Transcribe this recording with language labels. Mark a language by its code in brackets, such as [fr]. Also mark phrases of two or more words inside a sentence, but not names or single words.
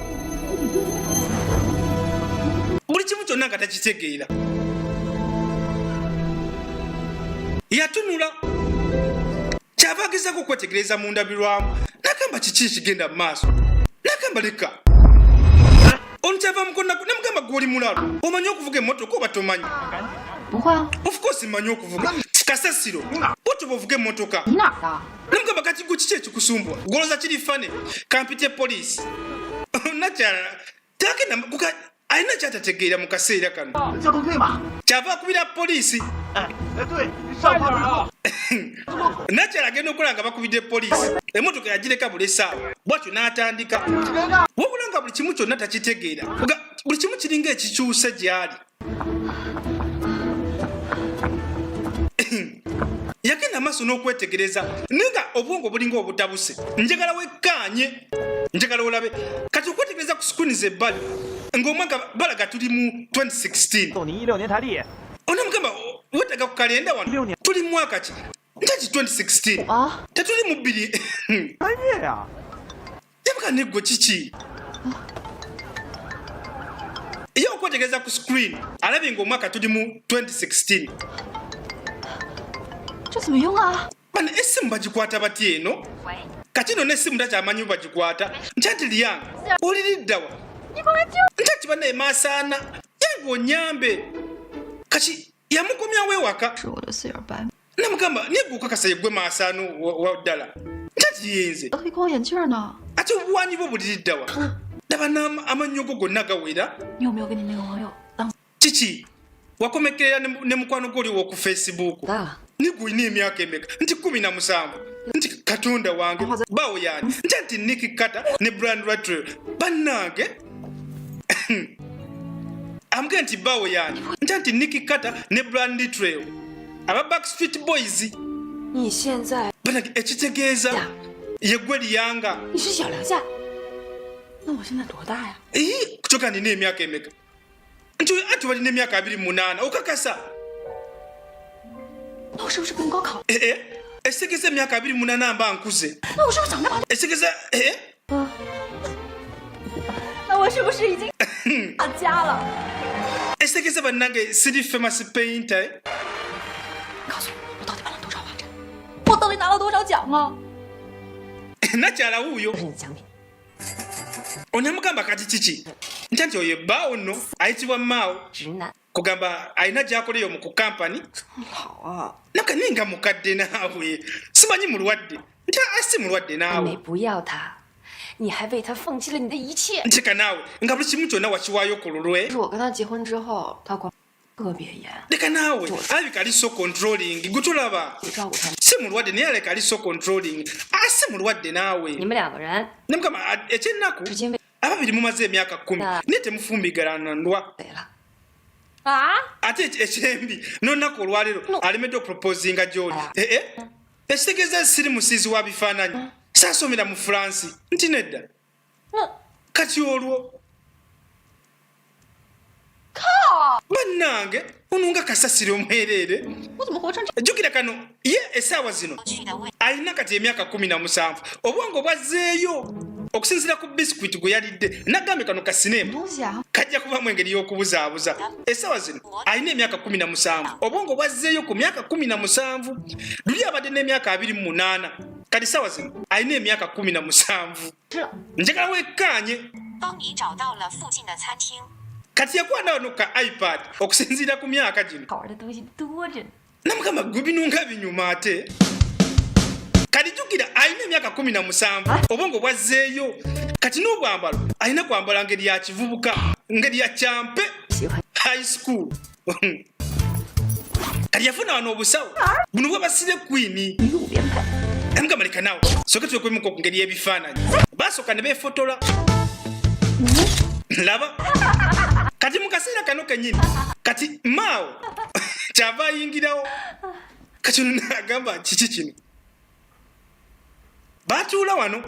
[lg] buli kimu kyonna nga takitegeera yatunula kyava agezaako okwetegereza mu ndabirwamu n'agamba kiki ekigenda mu maaso n'agamba leka ono kyava mukonaku namugamba gw'oli mulalu omanyi okuvuga emmotoka oba tomanyi [zh] 不会啊， [en] of course [lg] mmanyi okuvuga kasasiro bwotyo bwovuga emmotoka [zh] 你哪儿的？ [lg] namugamba kati gwe kiki ekikusumbwa gwoloza kiri fane kampite poliisi nakyala tagenda alina kyatategeera mu kaseera kano [zh] 交通队嘛。 [lg] kyava akubira poliisi [zh] 对，上炮之后。 [lg] nakyala agenda okola nga bakubidde poliisi emmotoka yagireka buli essaawa bwatyo n'atandika wabula nga buli kimu kyonna takitegeera buli kimu kiringa ekikyuse gy'ali yagenda amaaso n'okwetegereza naye nga obwongo bulinga obutabuse njagala wekkaanye njagala olabe kati okwetegereza ku screens ebbali ng'omwaka balaga tuli mu 2016 [zh] 送你16年台历。 [lg] onamugamba wetaga ku kalenda wano tuli mu mwaka ki ntaki 2016 啊， tetuli mu bbiri [zh] 3 月呀。 [lg] yabaga neggwe kiki ye okwetegereza ku screen alabye ng'omwaka tuli mu 2016 [zh] 这怎么用啊？ [lg] bana essimu bagikwata batya eno kati no n'essimu takyamanyi bagikwata nti liyange oliriddawa ntaki bannaye maasaana yange onyambe kati yamukomyawo ewaka [zh] 是我的四眼白， [lg] namugamba negwe okakasa yeggwe maasaano wa ddala ntaki yenze [zh] 黑框眼镜呢？ [lg] ate obuwaanyi bwo buliriddawa laba amannyo go gonna gawera [zh] 你有没有跟你那个网友当？ [lg] kiki wakomekerera ne mukwano gwo oliwo ku facebook [zh] 大 [lg] negwe olina emyaka emeka nti 17 nti katonda wange bawo yani nti Nick Carter ne Brand Rattrell bannange amugee nti bawo yani nti Nick Carter ne Brand Rattrell aba Backstreet Boys [zh] 你现在 [lg] bannange ekitegeeza yeggwe liyanga [zh] 你是小梁夏，那我现在多大呀？ [lg] kutoka nina emyaka emeka nti ati walina emyaka 28 okakasa [zh] 那我是不是跟高考？ [lg] esigeza emyaka 28 mba nkuze [zh] 那我是不是长大了？ [lg] esigeza [zh] 那我是不是已经打家了？ [lg] esigeza bannange siri [en] famous painter [zh] 告诉我，我到底办了多少画展？我到底拿了多少奖啊？ [lg] nakyala wuuyo [zh] 是你的奖品。 [lg] onyamugamba kati kiki nti oyo ebbaawo nno ayitibwa maawo [zh] 直男， [lg] kugamba alina gyakoleyo mu ku kampani [zh] 好啊， [lg] nakaninga mukadde naawe simanyi mulwadde nti asi mulwadde [zh] 妹妹 [lg] naawe [zh] 不要他，你还为他放弃了你的一切。 [lg] ncheka naawe nga buli kimu kyonna wakiwaayo ku lulwe [zh] 是我跟他结婚之后，他管特别严， [lg] leka naawe alabika ali [en] so controlling [lg] gwe tolaba [zh] 我照顾他。 [lg] si mulwadde naye aleka ali [en] so controlling [lg] si mulwadde naawe [zh] 你们2个人 [lg] ne mukama ekyennaku [zh] 至今未 [lg] ababiri mumaze emyaka 10 naye temufumbigalanandwa [zh] 对了，啊？ [lg] ate ekyembi n'olunaku olwaleero alemedde okuproposinga gy'oli ekitegeeza siri musiizi wa bifaananyi saasomera mu furansi nti nedda kati olwo bannange ono nga kasasire omwereere [zh] 我怎么活成这？ [lg] jjukira kano ye essaawa zino alina kati emyaka 17 obwongo bwazzeeyo okusinziira ku bisikuiti gwe yalidde nagambye kano kasineema [zh] 东西啊？ [lg] kajja kubamu engeri y'okubuzaabuza essaawa zino alina emyaka 17 obwongo bwazzeeyo ku myaka 17 luli abadde n'emyaka 28 kati essaawa zino alina emyaka 17 njagala wekkaanye [zh] 帮你找到了附近的餐厅。 [lg] kati yakwana wano ka ipad okusinziira ku myaka gino [zh] 好玩的东西多着呢。 [lg] namugamba gwe binunga binyuma ate kati jjukira alina emyaka 17 obwongo bwazzeeyo kati n'obwambalo alina kwambala ngeri ya kivubuka ngeri ya kyampe [en] high school [lg] kati yafuna wano obusawo buno bwabasire kwini namugamba leka naawe soke twekwemuka ku ngeri y'ebifaananyi basooka ne beefotola laba kati mu kaseera kano kenyini kati maawo kyava ayingirawo kati ono nagamba kiki kino batuula wano